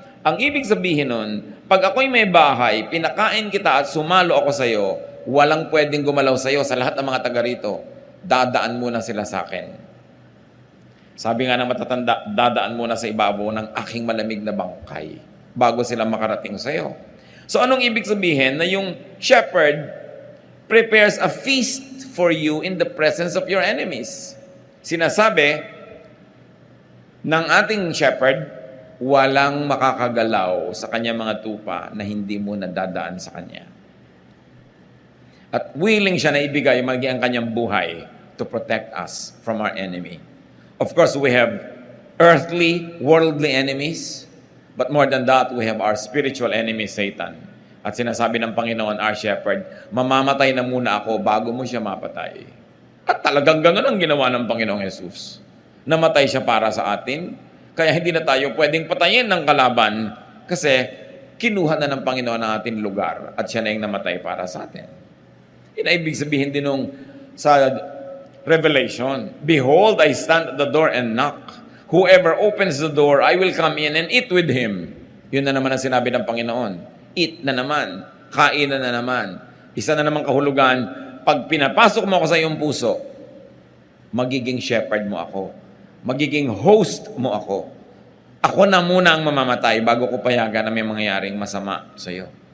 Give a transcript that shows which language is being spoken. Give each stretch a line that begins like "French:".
Filipino: Ang ibig sabihin nun, pag ako'y may bahay, pinakain kita at sumalo ako sa'yo, walang pwedeng gumalaw sa'yo sa lahat ng mga taga rito. Dadaan muna sila sa akin. Sabi nga ng matatanda, dadaan muna sa ibabaw ng aking malamig na bangkay bago sila makarating sa'yo. So anong ibig sabihin? Na yung
English: shepherd prepares a feast for you in the presence of your enemies.
Filipino: Sinasabi ng ating shepherd, walang makakagalaw sa kanya mga tupa na hindi mo nadadaan sa kanya. At willing siya na ibigay maging ang kanyang buhay
English: to protect us from our enemy. Of course, we have earthly, worldly enemies, but more than that, we have our spiritual enemy, Satan.
Filipino: At sinasabi ng Panginoon,
English: our shepherd,
Filipino: mamamatay na muna ako bago mo siya mapatay. At talagang ganun ang ginawa ng Panginoong Jesus. Namatay siya para sa atin, kaya hindi na tayo pwedeng patayin ng kalaban kasi kinuha na ng Panginoon ang ating lugar at siya na yung namatay para sa atin. Ibig sabihin din nung sa
English: Revelation, behold, I stand at the door and knock. Whoever opens the door, I will come in and eat with him.
Filipino: Yun na naman ang sinabi ng Panginoon. Eat na naman. Kain na naman. Isa na naman kahulugan, pag pinapasok mo ako sa iyong puso, magiging shepherd mo ako. Magiging host mo ako. Ako na muna ang mamamatay bago ko payagan na may mangyayaring masama sa iyo.